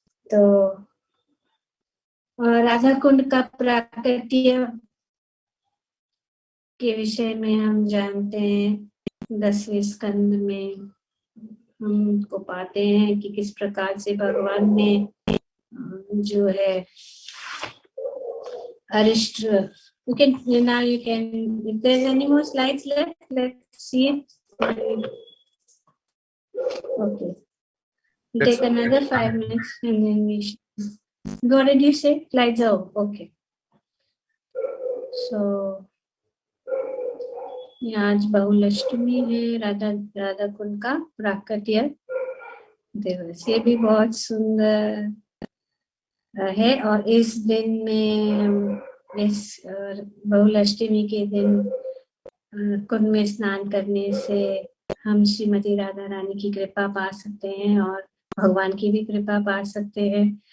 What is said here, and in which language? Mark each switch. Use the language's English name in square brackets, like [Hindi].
[Hindi] तो राधा कुंड का प्राकट्य के विषय में हम जानते हैं 10वें स्कंद में हमको पाते हैं कि किस प्रकार से भगवान ने जो है अरिष्ट, [English] you can if there's any more slides left, let's see it. Okay, we'll take another 5 minutes and then we should. What did you say? Slides are okay. [Hindi] So आज बहुलाष्टमी है, राधा कुंड का प्राकट्य दिवस। ये भी बहुत सुंदर है। और इस दिन में, इस बहुलाष्टमी के दिन कुंड में स्नान करने से हम श्रीमती राधा रानी की कृपा पा सकते हैं और भगवान की भी कृपा पा सकते हैं।